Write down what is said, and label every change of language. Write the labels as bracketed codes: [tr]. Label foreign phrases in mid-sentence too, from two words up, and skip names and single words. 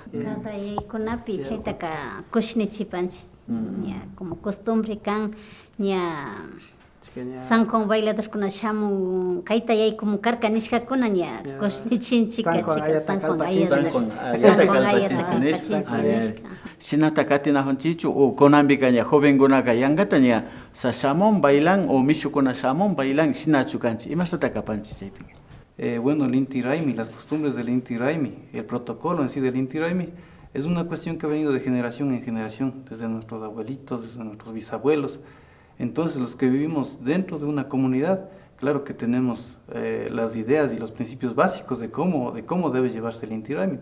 [qu] cada yaykunapi chaytaka kushnichipanchik ña como costumbre kan ña San Juan bailadorkuna shamun kayta yaykumun karka nishkakuna ña kushnichinchika chika San Juan ayata kalpachinchik shinata katinajunchichu o kunanpika ña jovenkunaka yankata ña shamun bailan o mishukuna shamun bailan shinachu kanchik imashta kapanchik chaypi. [es] Bueno, el Inti Raymi, las costumbres del Inti Raymi, el protocolo en sí del Inti Raymi, es una cuestión que ha venido de generación en generación, desde nuestros abuelitos, desde nuestros bisabuelos. Entonces, los que vivimos dentro de una comunidad, claro que tenemos las ideas y los principios básicos de cómo debe llevarse el Inti Raymi.